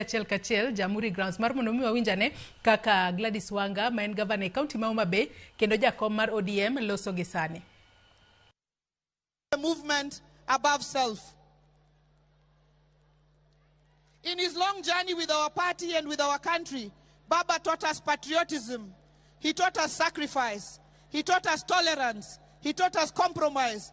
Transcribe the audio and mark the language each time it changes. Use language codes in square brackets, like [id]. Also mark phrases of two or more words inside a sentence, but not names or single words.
[luo] Achiel kachiel Jamhuri Grounds mar mondo mi wawinjane kaka Gladys Wanga ma en gavana e kaunti ma Homa Bay kendo jakom mar ODM loso gi sani. [en] The movement above self. In his long journey with our party and with our country, Baba taught us patriotism. He taught us sacrifice. He taught us tolerance. He taught us compromise.